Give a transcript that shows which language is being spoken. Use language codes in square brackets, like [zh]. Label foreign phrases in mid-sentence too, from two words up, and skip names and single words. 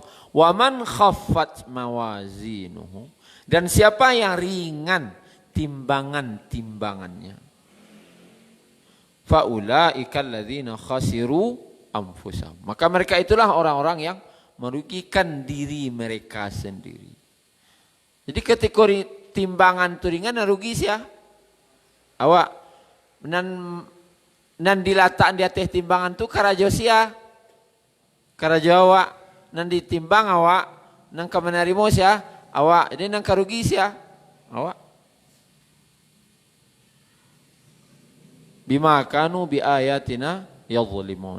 [ar] ومن خفت موازينه, [id] dan siapa yang ringan timbangannya. [ar] فأولئك الذين خسروا أنفسهم. [id] Maka mereka itulah orang-orang yang merugikan diri mereka sendiri. Jadi ketika timbangan itu ringan, rugi siapa? [min] Awak nan dilataan di atas timbangan tu karajo sia. Karajo awak nan ditimbang awak nang kamenarimo sia awak. Jadi nang karugi sia awak. [ar] بما كانوا بآياتنا يظلمون.